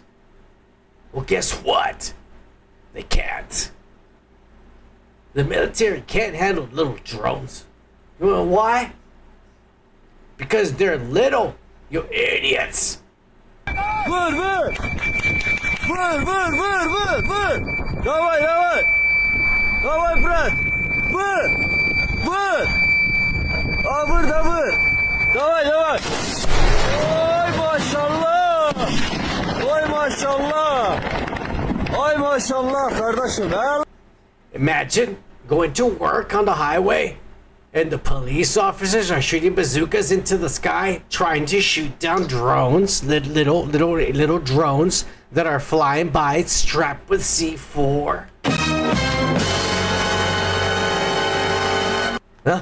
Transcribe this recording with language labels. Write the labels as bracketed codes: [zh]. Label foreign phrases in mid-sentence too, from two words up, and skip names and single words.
[en] Well, guess what? They can't. The military can't handle little drones. You know why? Because they're little, you idiots. [tr] Vur! Vur! Vur! Vur! Vur! Vur! Vur! [ru] Давай, давай! Давай, брат! [tr] Vur! Vur! А, vur da vur! [ru] Давай, давай! [tr] Oy maşallah! Oy maşallah! Oy maşallah kardeşim! Ha? [en] Imagine going to work on the highway and the police officers are shooting bazookas into the sky, trying to shoot down drones, little drones that are flying by strapped with C4. Huh?